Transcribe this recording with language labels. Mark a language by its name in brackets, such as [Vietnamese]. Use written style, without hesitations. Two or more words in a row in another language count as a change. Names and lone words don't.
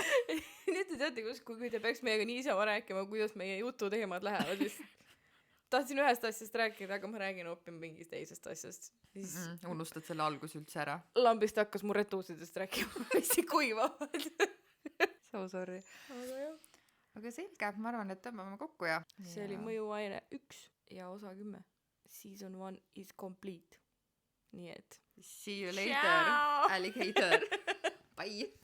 [Estonian] Nii et te teate, kui te peaks meiega niisama rääkima, kuidas meie jututeemad lähevad, siis tahtsin ühest asjast rääkida, aga ma räägin hoopis mingist teisest asjast. Siis unustad selle algus üldse ära. Lambist hakkas mu retuusidest rääkima, mis kuivavad. [English] So sorry. [Estonian] Aga selge, ma arvan, et tõmbame kokku ja... See oli Mõjuaine 1 ja osa 10. [English] Season 1 is complete. [Estonian] Nii et... [English] See you later, alligator. Bye!